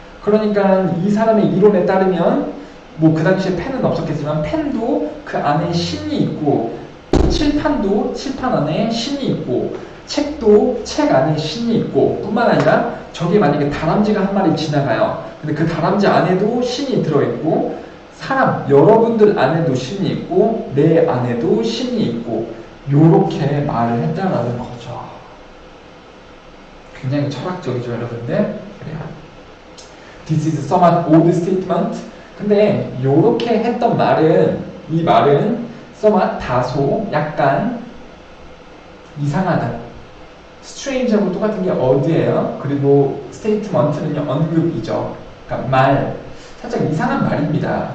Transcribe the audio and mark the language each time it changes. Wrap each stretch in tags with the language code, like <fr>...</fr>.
<ko>그러니까 이 사람의 이론에 따르면, 뭐 그 당시에 펜은 없었겠지만 펜도 그 안에 신이 있고, 칠판도 칠판 안에 신이 있고 책도 책 안에 신이 있고 뿐만 아니라 저기 만약에 다람쥐가 한 마리 지나가요. 근데 그 다람쥐 안에도 신이 들어있고 사람 여러분들 안에도 신이 있고 내 안에도 신이 있고 요렇게 말을 했다라는 거죠. 굉장히 철학적이죠 여러분들. 그래요.</ko> <en>This is somewhat old statement.</en> <ko>근데 요렇게 했던 말은 이 말은 다소 약간 이상하다. strange하고 똑같은 게 어디예요? 그리고 statement는요 언급이죠. 그러니까 말 살짝 이상한 말입니다.</ko>